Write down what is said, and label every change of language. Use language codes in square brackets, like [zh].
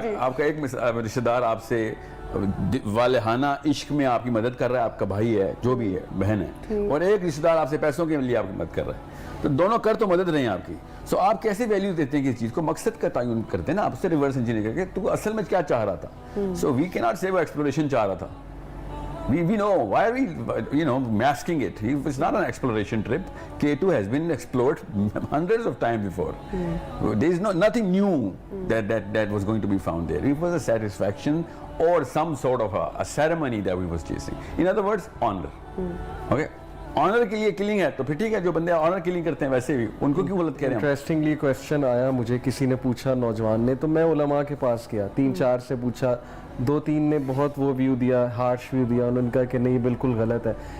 [ur] آپ کا ایک رشتہ دار آپ سے والہانہ عشق میں آپ کی مدد کر رہا ہے, آپ کا بھائی ہے جو بھی ہے, بہن ہے, اور ایک رشتہ دار آپ سے پیسوں کے لیے آپ کی مدد کر رہا ہے. تو دونوں کر تو مدد رہے ہیں آپ کی. سو آپ کیسے ویلیو دیتے ہیں کہ اس چیز کو مقصد کا تعین کرتے ہیں نا, آپ سے ریورس انجینئر کر کے تو اصل میں کیا چاہ رہا تھا. سو وی کی ناٹ سے وہ ایکسپلوریشن چاہ رہا تھا. [en] We know why are we masking it. It's not an exploration trip. K2 has been explored hundreds of times before. There is nothing new that was going to be found there. It was a satisfaction or some sort of a ceremony that we was chasing. In other words, honor. Okay. [ur] Owner کے لیے killing ہے تو پھر ٹھیک ہے, جو بندے owner killing کرتے ہیں ویسے بھی ان کو کیوں غلط کہہ رہے ہیں؟ انٹرسٹنگلی کویسچن آیا مجھے, کسی نے پوچھا نوجوان نے, تو میں علماء کے پاس گیا, 3-4 سے پوچھا, 2-3 نے بہت وہ ویو دیا, ہارش ویو دیا, انہوں نے کہا کہ نہیں بالکل غلط ہے.